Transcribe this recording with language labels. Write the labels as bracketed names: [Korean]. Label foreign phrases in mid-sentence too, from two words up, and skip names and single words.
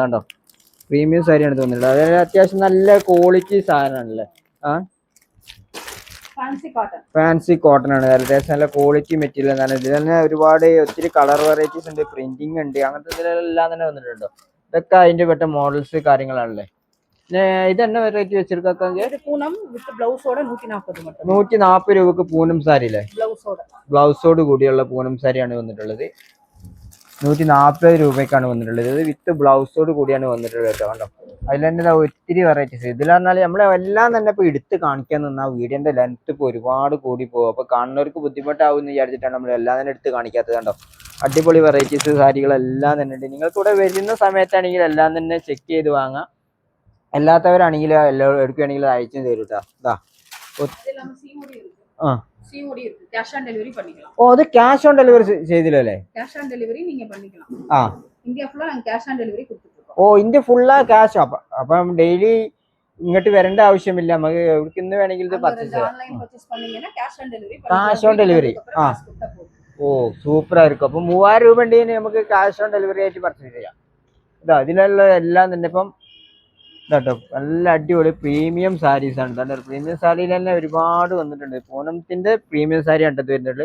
[Malayalam] അതാണ്ടോ പ്രീമിയം സാരിയാണ് തോന്നിട്ടുള്ളത്. അതായത് അത്യാവശ്യം നല്ല ക്വാളിറ്റി സാധനമാണല്ലേ. [English] fancy cotton [Malayalam] ആണ്. അത്യാവശ്യം നല്ല [English] quality material [Malayalam] എന്നാണ്. ഇതിൽ തന്നെ ഒത്തിരി [English] colour varieties [Malayalam] ഉണ്ട്, പ്രിന്റിംഗ് ഉണ്ട്, അങ്ങനത്തെ ഇതിലെല്ലാം തന്നെ വന്നിട്ടുണ്ടോ. ഇതൊക്കെ അതിന്റെ പെട്ട മോഡൽസ് കാര്യങ്ങളാണല്ലേ. ഇത് തന്നെ റേറ്റ് വെച്ചിരിക്കാം? [Tamil] இது பூனம் வித் பிளவுஸோட 140 மட்டும். [Malayalam] 140 രൂപക്ക് പൂനം സാരി അല്ലേ? [Tamil] பிளவுஸோட. [Malayalam] ബ്ലൗസോട് കൂടിയുള്ള പൂനം സാരിയാണ് വന്നിട്ടുള്ളത്. 140 രൂപയ്ക്കാണ് വന്നിട്ടുള്ളത്. ഇത് വിത്ത് ബ്ലൗസോട് കൂടിയാണ് വന്നിട്ടുള്ളത് കേട്ടോ. കണ്ടോ, അതിൽ തന്നെ ഒത്തിരി വെറൈറ്റീസ്. ഇതിൽ പറഞ്ഞാൽ നമ്മളെല്ലാം തന്നെ ഇപ്പൊ എടുത്ത് കാണിക്കാൻ നിന്നാൽ വീഡിയോന്റെ ലെങ്ത് ഇപ്പൊ ഒരുപാട് കൂടി പോകും. അപ്പൊ കാണുന്നവർക്ക് ബുദ്ധിമുട്ടാവും എന്ന് വിചാരിച്ചിട്ടാണ് നമ്മൾ എല്ലാം തന്നെ എടുത്ത് കാണിക്കാത്തത്. കണ്ടോ, അടിപൊളി വെറൈറ്റീസ് സാരികളെല്ലാം തന്നെ ഉണ്ട്. നിങ്ങൾക്ക് ഇവിടെ വരുന്ന സമയത്താണെങ്കിൽ എല്ലാം തന്നെ ചെക്ക് ചെയ്ത് വാങ്ങാം. അല്ലാത്തവരാണെങ്കിൽ എല്ലാം എടുക്കുകയാണെങ്കിൽ അയച്ചും തരും കേട്ടോ. ഇതാ [Tamil] சிஓடி இருக்கு, [English] cash on delivery [Tamil] பண்ணிக்கலாம். [Malayalam] ഓ, അത് [English] cash on delivery [Malayalam] ചെയ്തില്ലല്ലേ? [English] cash on delivery [Tamil] நீங்க பண்ணிக்கலாம். ആ, இந்தியா ஃபுல்லா நாங்க [English] cash on delivery [Tamil] கொடுத்துட்டு [Malayalam] ഓ, ഇന്ത്യ ഫുള്ളാ ക്യാഷ്. അപ്പം ഡെയിലി ഇങ്ങോട്ട് വരേണ്ട ആവശ്യമില്ല. നമുക്ക് എവിടേക്ക് ഇന്ന് വേണമെങ്കിൽ ഇത് പർച്ചേസ് ചെയ്യാം. [English] online purchase [Tamil] பண்ணீங்கன்னா [English] cash on delivery cash on delivery. [Malayalam] ആ, ഓ, സൂപ്പർ ആയിരിക്കും. അപ്പൊ 3000 രൂപ ഉണ്ടെങ്കിൽ നമുക്ക് [English] cash on delivery [Malayalam] ആയിട്ട് പർച്ചേസ് ചെയ്യാം. ഇതാ ഇതിലുള്ള എല്ലാം തന്നെ ഇപ്പം ഇതാട്ടോ, നല്ല അടിപൊളി [English] premium sarees [Malayalam] ആണ്. ഇതാ പ്രീമിയം സാരിയിൽ തന്നെ ഒരുപാട് വന്നിട്ടുണ്ട്. പൂനത്തിന്റെ പ്രീമിയം സാരി കണ്ടത് വരുന്നുണ്ട്.